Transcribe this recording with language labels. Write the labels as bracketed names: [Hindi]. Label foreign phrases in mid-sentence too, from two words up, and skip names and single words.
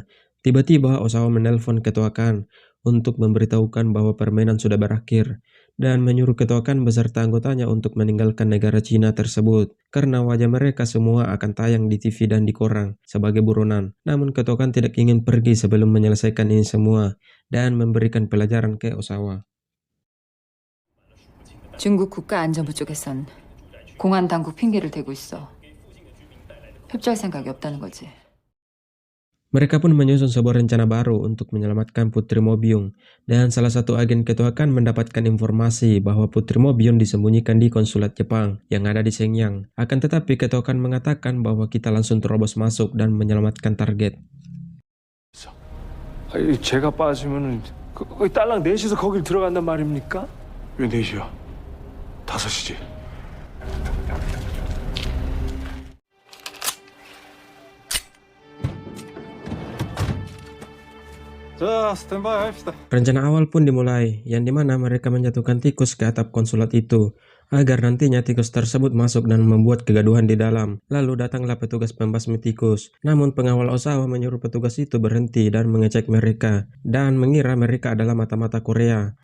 [Indonesian] Tiba-tiba Osawa menelpon Ketua Khan untuk memberitahukan bahwa permainan sudah berakhir dan menyuruh Ketua Khan beserta anggotanya untuk meninggalkan negara Cina tersebut karena wajah mereka semua akan tayang di TV dan di koran sebagai buronan. Namun Ketua Khan tidak ingin pergi sebelum menyelesaikan ini semua dan memberikan pelajaran ke Osawa. [Korean] 중국 국가안전부 쪽에선 공안 당국 핑계를 대고 있어. 협조할 생각이 없다는 거지. [Indonesian] Mereka pun menyusun sebuah rencana baru untuk menyelamatkan Putri Mobyung, dan salah satu agen Ketua Khan mendapatkan informasi bahwa Putri Mobyung disembunyikan di konsulat Jepang yang ada di Shenyang. Akan tetapi Ketua Khan mengatakan bahwa kita langsung terobos masuk dan menyelamatkan target. [Korean] 제가 빠지면은 딸랑 넷이서 거길 들어간단 말입니까? 왜 4시야? 5시지. 자, 스탠바이 합시다. [Indonesian] Rencana awal pun dimulai, yang dimana mereka menjatuhkan tikus ke atap konsulat itu, agar nantinya tikus tersebut masuk dan membuat kegaduhan di dalam. Lalu datanglah petugas pembasmi tikus. Namun pengawal Osawa menyuruh petugas itu berhenti dan mengecek mereka, dan mengira mereka adalah mata-mata Korea.